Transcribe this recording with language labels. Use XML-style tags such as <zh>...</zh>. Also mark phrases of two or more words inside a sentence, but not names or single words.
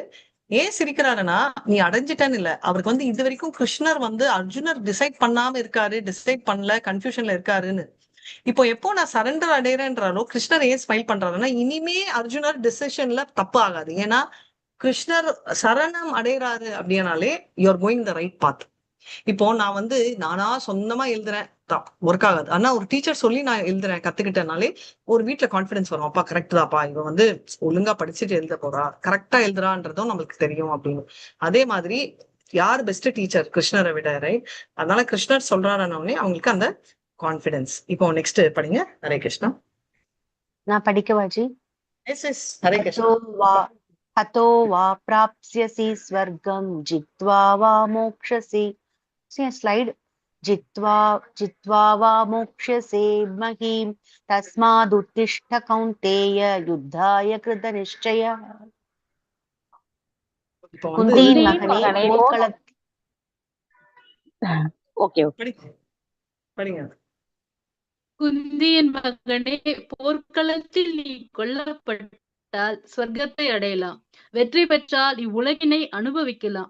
<ta>ஏன் சிரிக்கிறாருன்னா, நீ அடைஞ்சிட்டேன்னு இல்ல, அவருக்கு வந்து இது வரைக்கும் கிருஷ்ணர் வந்து அர்ஜுனர் டிசைட் பண்ணாம இருக்காரு, டிசைட் பண்ணல, கன்ஃபியூஷன்ல இருக்காருன்னு. இப்போ எப்போ நான் சரண்டர் அடைறேன்றாரோ கிருஷ்ணர் ஏன் ஸ்மைல் பண்றாருன்னா, இனிமே அர்ஜுனர் டிசிஷன்ல தப்பு ஆகாது. ஏன்னா கிருஷ்ணர் சரணம் அடைறாரு அப்படின்னாலே</ta> <en>you are going the right path.</en> <ta>இப்போ நான் வந்து நானா சொந்தமா எழுதுறேன், ஒர்க் ஆகாது. ஆனா ஒரு டீச்சர் சொல்லி நான் எழுதுறேன், கத்துக்கிட்டனாலே ஒரு வீட்டுல கான்பிடன்ஸ் வரும். அப்பா கரெக்ட் தான்ப்பா, இவன் வந்து ஒழுங்கா படிச்சுட்டு எழுத போறா, கரெக்டா எழுதுறான்றதும் நம்மளுக்கு தெரியும் அப்படின்னு. அதே மாதிரி யார்</ta> <en>best teacher?</en> <ta>கிருஷ்ணரை விட, ரைட்? அதனால கிருஷ்ணர் சொல்றாருன்னே அவங்களுக்கு அந்த கான்பிடன்ஸ். இப்போ நெக்ஸ்ட் படிங்க. ஹரே கிருஷ்ணா. நான் படிக்கவாஜி?</ta> <en>yes yes,</en> <ta>ஹரே கிருஷ்ணா.</ta> <sa>हतो वा प्राप्स्यसि स्वर्गं जित्वा वा मोक्ष्यसि. स्लाइड. जित्वा वा मोक्ष्यसे महीं तस्मादुत्तिष्ठ कौन्तेय युद्धाय कृतनिश्चयः.</sa> <ta>कुन्तीயின் மகனே குந்தியின் மகனே, போர்க்களத்தில் நீ கொல்லப்பட்டால் ஸ்வர்க்கத்தை அடையலாம், வெற்றி பெற்றால் இவ்வுலகினை அனுபவிக்கலாம்.</ta>